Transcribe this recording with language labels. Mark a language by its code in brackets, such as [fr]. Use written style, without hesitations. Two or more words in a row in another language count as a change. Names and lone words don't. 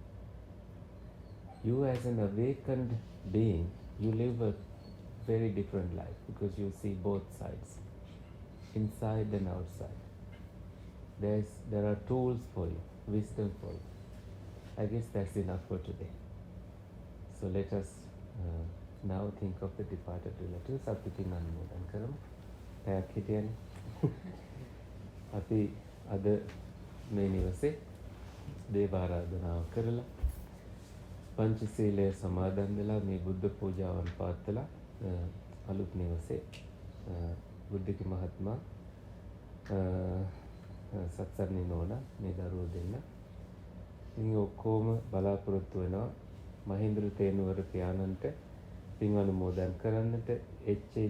[en] You as an awakened being, you live a very different life because you see both sides, inside and outside. There are tools for you, wisdom for you. I guess that's enough for today. So let us now think of the departed relatives. [si] සතුටින් අනුමෝදන් කරමු. පැයක් හිටියනේ. අපි අද මේ නිවසේ දේව ආරාධනාව කරලා පංචශීලය සමාදන් වෙලා මේ බුද්ධ පූජාවන් පවත්වලා අලුත් නිවසේ බුද්ධික මහත්මයා සත්සර්ණි නෝනා මේ දරුවෝ දෙන්න ඉතින් ඔක්කොම බලාපොරොත්තු වෙනවා මහේන්ද්‍ර තේනුවර පියාණන්ට පින් අනුමෝදන් කරන්නට එච්.ඒ.